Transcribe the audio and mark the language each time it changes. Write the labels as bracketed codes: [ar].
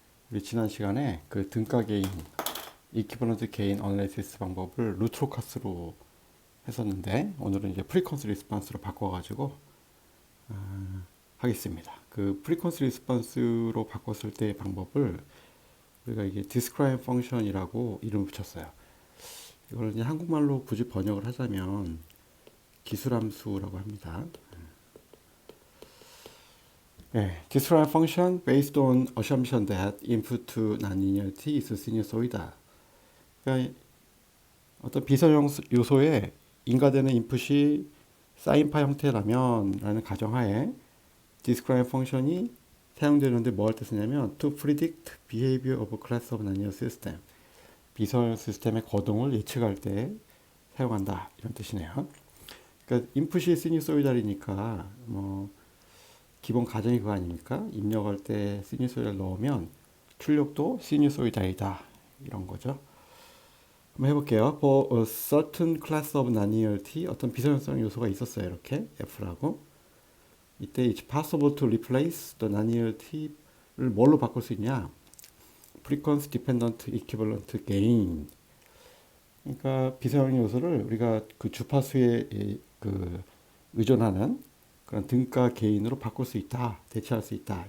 [ko] 우리 지난 시간에 그 등가 게인, 이퀴버런트 게인 어널리시스 방법을 루트로카스로 했었는데, 오늘은 이제 프리퀀스 리스폰스로 바꿔가지고 하겠습니다. 그 프리퀀스 리스폰스로 바꿨을 때의 방법을 우리가 이게 describe function이라고 이름을 붙였어요. 이걸 이제 한국말로 굳이 번역을 하자면 기술함수라고 합니다. [en] 네, describe function based on assumption that input to nonlinearity is sinusoidal. [ko] 그러니까 어떤 비선형 요소에 인가되는 인풋이 사인파 형태라면 라는 가정하에 describe function이 사용되는데 뭐 할 때 쓰냐면 [en] to predict behavior of a class of nonlinear system. [ko] 비선 시스템의 거동을 예측할 때 사용한다 이런 뜻이네요. 그러니까 인풋이 시니소이달이니까 뭐 기본 가정이 그거 아닙니까? 입력할 때 시니소이달 넣으면 출력도 시니소이달이다 이런 거죠. 한번 해볼게요. [en] For a certain class of nonlinearity [ko] 어떤 비선형 요소가 있었어요. 이렇게 F라고. [en] 이때 it's possible to replace the nonlinearity를 [ko] 뭘로 바꿀 수 있냐? [en] Frequency dependent equivalent gain. [ko] 그러니까 비선형 요소를 우리가 그 주파수에 그 의존하는 그런 등가 개인으로 바꿀 수 있다, 대체할 수 있다.